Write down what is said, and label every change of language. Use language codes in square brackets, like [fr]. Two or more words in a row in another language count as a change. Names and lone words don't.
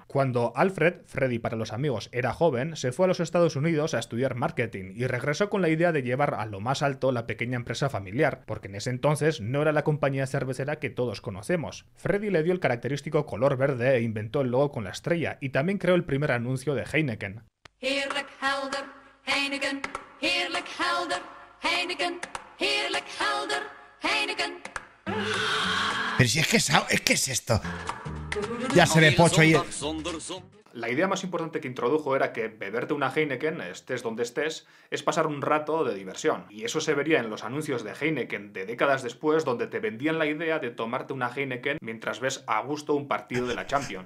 [es] Cuando Alfred, Freddy para los amigos, era joven, se fue a los Estados Unidos a estudiar marketing y regresó con la idea de llevar a lo más alto la pequeña empresa familiar, porque en ese entonces no era la compañía cervecera que todos conocemos. Freddy le dio el característico color verde e inventó el logo con la estrella, y también creó el primer anuncio de Heineken. [nl] Heerlijk helder, Heineken, heerlijk helder, Heineken, heerlijk helder, Heineken. [es] Pero si es que es esto. Ya se ve Pocho ahí. La idea más importante que introdujo era que beberte una Heineken, estés donde estés, es pasar un rato de diversión. Y eso se vería en los anuncios de Heineken de décadas después, donde te vendían la idea de tomarte una Heineken mientras ves a gusto un partido de la Champions.